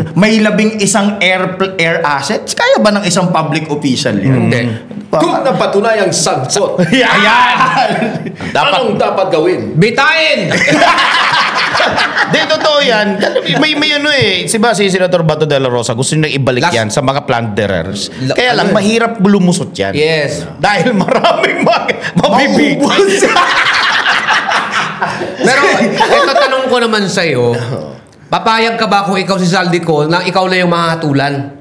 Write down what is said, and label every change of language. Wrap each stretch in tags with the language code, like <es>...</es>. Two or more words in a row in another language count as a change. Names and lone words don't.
<tl>May</tl> <en>11 air assets.</en> <tl>Kaya ba ng isang</tl> <en>public official</en> <tl>yan? Hindi. Kung napatunayang sangkot, anong dapat gawin? Bitain! Di, totoo yan. May ano si Senator Bato de la Rosa, gusto nila ibalik yan sa mga plunderers. Kaya lang, mahirap lumusot yan. Yes. Dahil maraming mabibigyan. Pero ito tanong ko naman sa'yo, papayag ka ba kung ikaw si Saldico na ikaw na yung mahatulan?</tl>